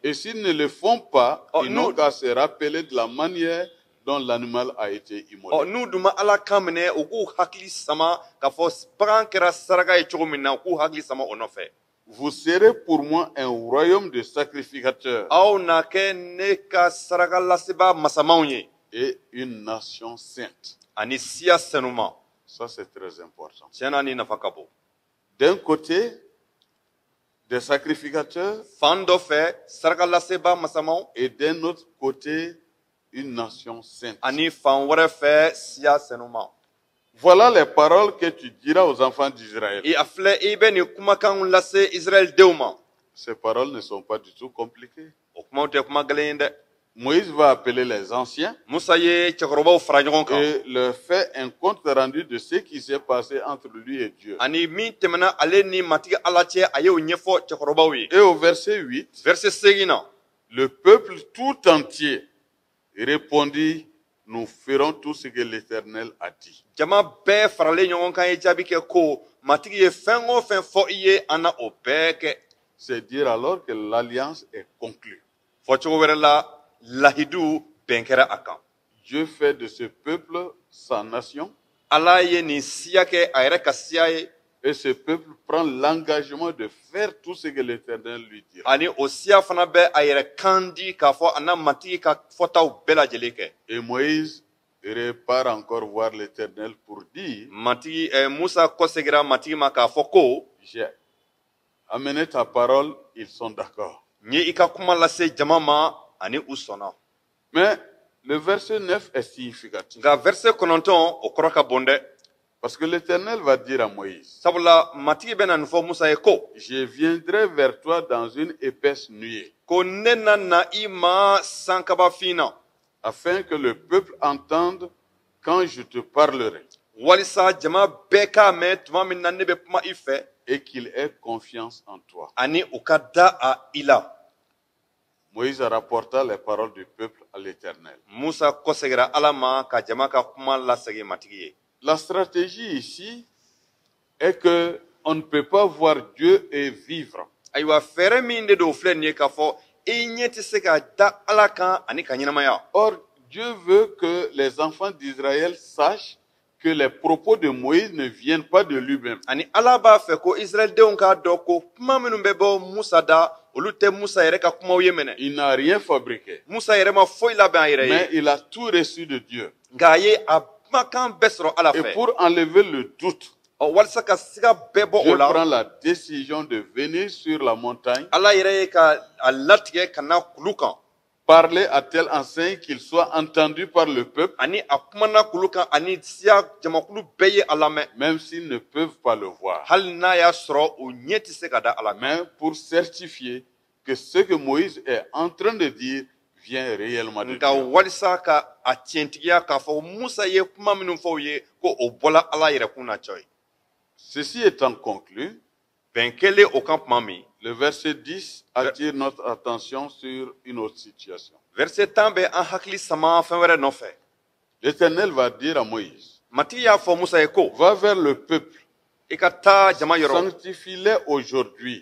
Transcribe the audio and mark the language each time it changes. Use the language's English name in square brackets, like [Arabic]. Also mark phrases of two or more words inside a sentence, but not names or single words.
[French] Et s'ils ne le font pas, Oh, ils nous- n'ont qu'à se rappeler de la manière dont l'animal a été immolé. [Bambara] n'u dun ma ala kan minɛ u k'u hakili sama k'a fɔ bagan kɛra saraka ye cogo min na u k'u hakili sama o nɔfɛ. [French] Vous serez pour moi un royaume de sacrificateurs [Bambara] aw na kɛ ne ka saraka laseba masamanw ye [French] et une nation sainte. [Bambara] ani siya sɛnuma. [French] Ça, c'est très important. [Bambara] tiɲɛ na ni nafa ka bon. [French] D'un côté, des sacrificateurs [Bambara] fan dɔ fɛ saraka laseba masamanw [French] et d'un autre côté, une nation sainte. [Bambara] ani fan wɛrɛ fɛ siya sɛnuma. [French] Voilà les paroles que tu diras aux enfants d'Israël. [Bambara] a filɛ i bɛ nin kumakanw lase israɛl denw ma. [French] Ces paroles ne sont pas du tout compliquées. [Bambara] o kumaw tɛ kuma gɛlɛn ye dɛ. [French] Moïse va appeler les anciens [Bambara] musa ye cɛkɔrɔbaw fara ɲɔgɔn kan. [French] et leur fait un compte rendu de ce qui s'est passé entre lui et Dieu. [Bambara] ani min tɛmɛna ale ni matigi ala cɛ a y'o ɲɛfɔ cɛkɔrɔbaw ye. [French] Et au verset 8, [Bambara] verset 8 na. [French] le peuple tout entier répondit, nous ferons tout ce que l'Éternel a dit. [Bambara] jama bɛɛ faralen ɲɔgɔn kan ye jaabi kɛ ko matigi ye fɛn o fɛn fɔ i ye an na o bɛɛ kɛ. [French] C'est dire alors que l'alliance est conclue. [Bambara] fɔ cogo wɛrɛ la lahidu bɛn kɛra a kan. [French] Dieu fait de ce peuple sa nation [Bambara] ala ye nin siya kɛ a yɛrɛ ka siya ye. [French] et ce peuple prend l'engagement de faire tout ce que l'Éternel lui dira. [Bambara] ani o siya fana bɛ a yɛrɛ kan di k'a fɔ a na matigi ka fɔtaw bɛɛ lajɛlen kɛ. [French] Et Moïse repart encore voir l'Éternel pour dire, [Bambara] matigi musa kɔsegira matigi ma k'a fɔ ko [French] j'ai amené ta parole, ils sont d'accord. [Bambara] n ye i ka kuma lase jama ma ani u sɔnna. [French] Mais le verset 9 est significatif. [Bambara] nka verset 9 o kɔrɔ ka bon dɛ. [French] Parce que l'Éternel va dire à Moïse, [Bambara] sabula matigi bɛ na nin fɔ musa ye ko [French] je viendrai vers toi dans une épaisse nuée, [Bambara] ko ne na na i ma sankabafin na [French] afin que le peuple entende quand je te parlerai [Bambara] walisa jama bɛɛ k'a mɛn tuma min na ne bɛ kuma i fɛ [French] et qu'il ait confiance en toi. [Bambara] ani u ka da a i la. [French] Moïse rapporta les paroles du peuple à l'Éternel. [Bambara] musa kɔsegira ala ma ka jama ka kuma lasegin matigi ye. [French] La stratégie ici est que on ne peut pas voir Dieu et vivre. [Bambara] ayiwa fɛɛrɛ min de don filɛ nin ye k'a fɔ i ɲɛ tɛ se ka da ala kan ani ka ɲɛnamaya. [French] Or, Dieu veut que les enfants d'Israël sachent que les propos de Moïse ne viennent pas de lui-même. [Bambara] ani ala b'a fɛ ko israɛldenw k'a dɔn ko kuma minnu bɛ bɔ musa da olu tɛ Musa yɛrɛ ka kumaw ye mɛnɛ. [French] Il n'a rien fabriqué. [Bambara] Musa yɛrɛ ma foyi labɛn a yɛrɛ ye. [French] Mais il a tout reçu de Dieu. [Bambara] Nka a ye a kumakan bɛɛ sɔrɔ Ala [French] Et [Bambara] fɛ. [French] pour enlever le doute, [Bambara] Walasa ka siga bɛɛ bɔ [French] Dieu [Bambara] o la. [French] prend la décision de venir sur la montagne, [Bambara] Ala yɛrɛ ye ka a latigɛ ka na kulu kan. [French] parler à telle enseigne qu'il soit entendu par le peuple, [Bambara] Ani a kumana kulu kan ani siya jamakulu bɛɛ ye a lamɛn. [French] même s'ils ne peuvent pas le voir. [Bambara] Hali n'a y'a sɔrɔ o ɲɛ tɛ se ka da Ala kan. [French] Mais pour certifier que ce que Moïse est en train de dire vient réellement de [Bambara] Nka [French] Dieu. [Bambara] walisa ka a tiɲɛtigiya k'a fɔ Musa ye kuma minnu fɔ u ye ko o bɔla Ala yɛrɛ kun na cɔ ye. [French] Ceci étant conclu, [Bambara] Bɛn kɛlen o kan tuma min, [French] le verset 10 attire notre attention sur une autre situation. [Bambara] verset 10 bɛ an hakili sama fɛn wɛrɛ nɔfɛ. [French] L'Éternel va dire à Moïse, [Bambara] Matigi y'a fɔ Musa ye ko [French] va vers le peuple, [Bambara] i ka taa jama yɔrɔ, [French] sanctifie-les aujourd'hui